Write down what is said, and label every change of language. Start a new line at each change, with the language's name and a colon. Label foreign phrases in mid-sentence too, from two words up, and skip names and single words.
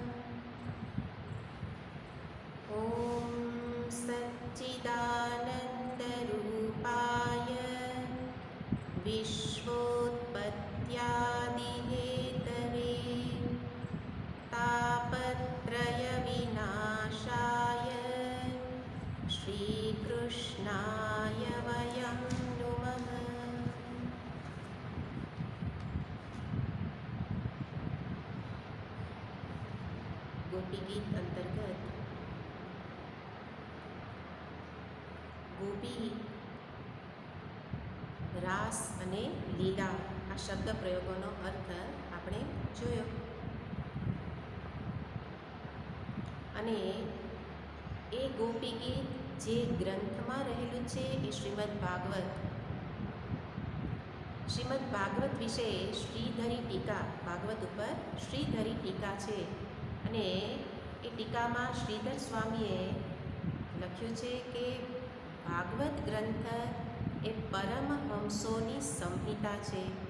Sanskrit: ॐ सच्चिदानन्दरूपाय विश्वोत्पत्त्यादिहेतवे तापत्रयविनाशाय श्रीकृष्णाय वयं नुमः।
Gujarati: ગોપી ગીત અંતર્ગત ગોપી રાસ અને લીલા આ શબ્દ પ્રયોગોનો અર્થ આપણે જોયો અને એ ગોપી ગીત જે ગ્રંથમાં રહેલું છે એ શ્રીમદ ભાગવત વિશે શ્રીધરી ટીકા, ભાગવત ઉપર શ્રીધરી ટીકા છે અને એ ટીકામાં શ્રીધર સ્વામીએ લખ્યું છે કે ભાગવત ગ્રંથ એ પરમહંસોની સંહિતા છે.